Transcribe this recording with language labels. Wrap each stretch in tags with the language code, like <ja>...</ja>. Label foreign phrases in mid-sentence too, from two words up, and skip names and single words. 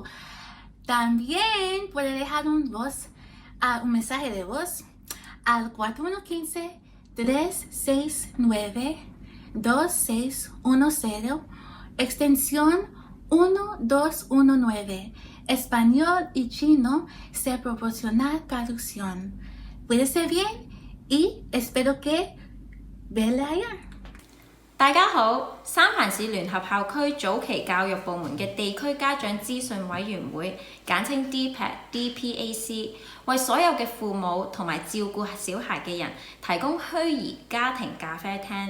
<es>También puede dejar un mensaje de voz al 4115-369-2610, extensión 1219. Español y chino se proporciona traducción. Cuídese bien y espero que verle allá.</es> <yue>大家好，三藩市聯合校區早期教育部門嘅地區家長資訊委員會，簡稱 DPAC， 為所有嘅父母同埋照顧小孩嘅人提供虛擬家庭咖啡廳。</yue>